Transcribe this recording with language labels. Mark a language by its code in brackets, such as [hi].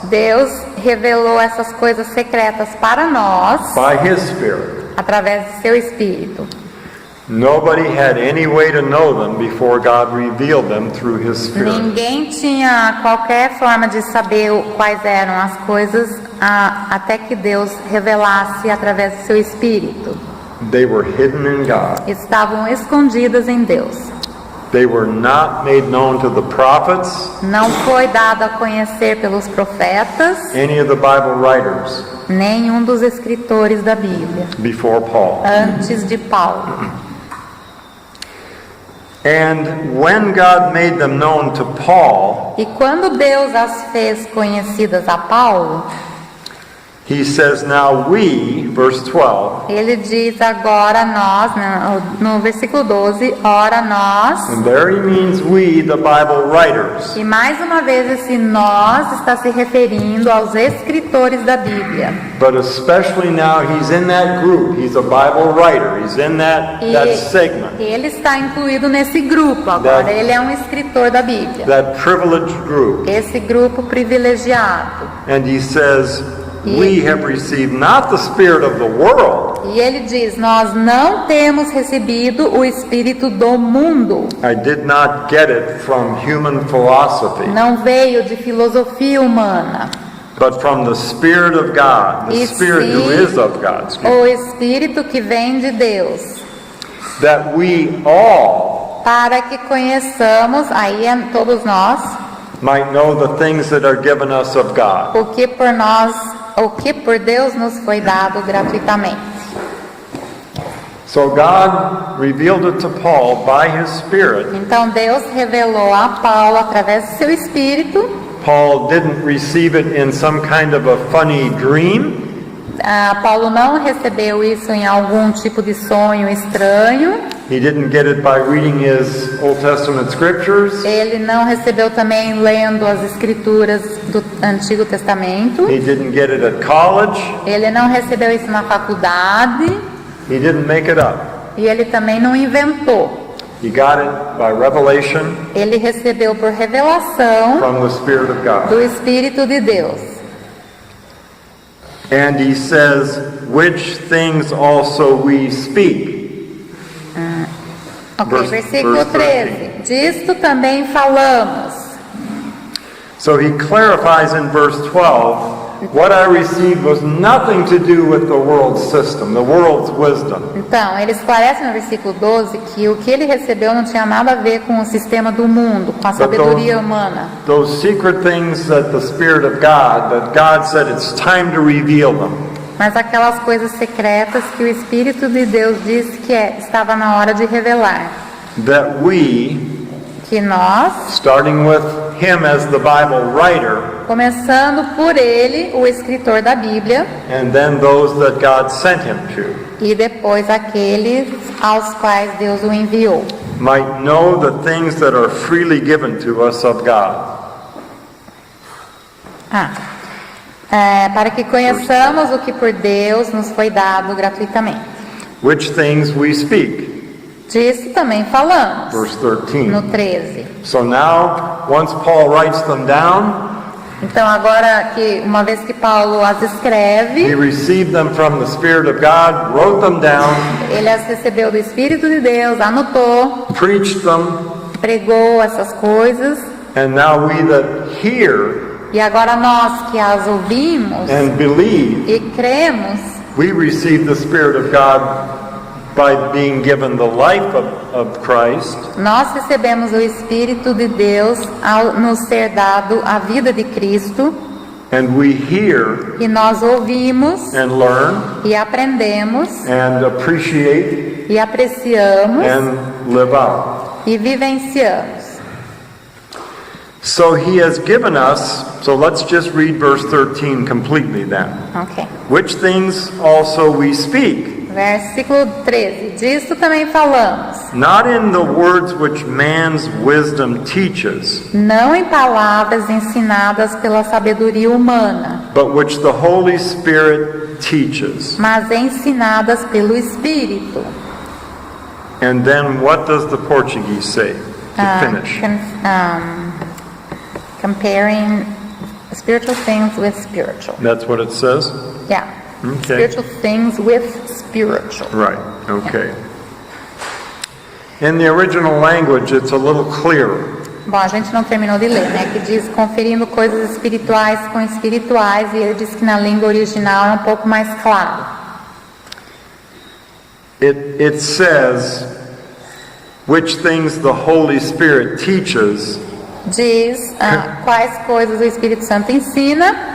[pt] Deus revelou essas coisas secretas para nós [en] by His Spirit. [pt] através de seu Espírito. [en] Nobody had any way to know them before God revealed them through His Spirit. [pt] Ninguém tinha qualquer forma de saber quais eram as coisas até que Deus revelasse através do seu Espírito. [en] They were hidden in God. [pt] Estavam escondidas em Deus. [en] They were not made known to the prophets, [pt] Não foi dado a conhecer pelos profetas, [en] any of the Bible writers [pt] nenhum dos escritores da Bíblia, [en] before Paul. [pt] antes de Paulo. [en] And when God made them known to Paul, [pt] E quando Deus as fez conhecidas a Paulo, [en] He says, now we, verse 12, [pt] ele diz agora nós, no versículo 12, ora nós, [en] and there he means we, the Bible writers. [pt] e mais uma vez esse nós está se referindo aos escritores da Bíblia. [en] But especially now he's in that group. He's a Bible writer. He's in that segment, [pt] Ele está incluído nesse grupo agora, ele é um escritor da Bíblia. [en] that privileged group. [pt] Esse grupo privilegiado. [en] And he says, we have received not the spirit of the world. [pt] E ele diz, nós não temos recebido o espírito do mundo. [en] I did not get it from human philosophy, [pt] Não veio de filosofia humana. [en] but from the Spirit of God, the [pt] E [en] Spirit who [pt] sim, [en] is of God. Excuse me. [pt] o espírito que vem de Deus. [en] That we all [pt] Para que conheçamos, aí todos nós, [en] might know the things that are given us of God. [pt] o que por Deus nos foi dado gratuitamente. [en] So God revealed it to Paul by His Spirit. [pt] Então Deus revelou a Paulo através do seu espírito. [en] Paul didn't receive it in some kind of a funny dream. [pt] Paulo não recebeu isso em algum tipo de sonho estranho. [en] He didn't get it by reading his Old Testament scriptures. [pt] Ele não recebeu também lendo as escrituras do Antigo Testamento. [en] He didn't get it at college. [pt] Ele não recebeu isso na faculdade. [en] He didn't make it up. [pt] E ele também não inventou. [en] He got it by revelation [pt] Ele recebeu por revelação [en] from the Spirit of God. [pt] do Espírito de Deus. [en] And he says, which things also we speak. [pt] Ok, versículo [en] verse [pt] 13. Disto também falamos. [en] So he clarifies in verse 12, what I received was nothing to do with the world's system, the world's wisdom. [pt] Então, ele esclarece no versículo 12 que o que ele recebeu não tinha nada a ver com o sistema do mundo, com a sabedoria humana. [en] Those secret things that the Spirit of God, that God said it's time to reveal them. [pt] Mas aquelas coisas secretas que o Espírito de Deus disse que estava na hora de revelar. [en] That we, [pt] Que nós, [en] starting with him as the Bible writer, [pt] começando por ele, o escritor da Bíblia, [en] and then those that God sent him to, [pt] e depois aqueles aos quais Deus o enviou, [en] might know the things that are freely given to us of God. [pt] para que conheçamos o que por Deus nos foi dado gratuitamente. [en] Which things we speak. [pt] Disso também falamos, [en] Verse 13. [pt] no 13. [en] So now, once Paul writes them down, [pt] Então agora que, uma vez que Paulo as [en] he [pt] escreve, [en] received them from the Spirit of God, wrote them down, [pt] ele as recebeu do Espírito de Deus, anotou, [en] preached them, [pt] pregou essas coisas, [en] and now we that hear [pt] e agora nós que as ouvimos [en] and believe, [pt] e cremos, [en] we receive the Spirit of God by being given the life of Christ, [pt] nós recebemos o Espírito de Deus ao nos ser dado a vida de Cristo, [en] and we hear [pt] e nós ouvimos [en] and learn [pt] e aprendemos [en] and appreciate [pt] e apreciamos [en] and live out. [pt] e vivenciamos. [en] So he has given us, so let's just read verse 13 completely then. Ok. Which things also we speak, [pt] Versículo 13. Disso também falamos, [en] not in the words which man's wisdom teaches, [pt] não em palavras ensinadas pela sabedoria humana, [en] but which the Holy Spirit teaches. [pt] mas ensinadas pelo Espírito. [en] And then what does the Portuguese say to finish? Comparing spiritual things with spiritual. That's what it says? Yeah. Okay. Spiritual things with spiritual. Right, okay. In the original language, it's a little clearer. [pt] Bom, a gente não terminou de ler, né? Que diz conferindo coisas espirituais com espirituais, e ele diz que na língua original é um pouco mais claro. [en] It says, which things the Holy Spirit teaches, [pt] Diz quais coisas o Espírito Santo ensina,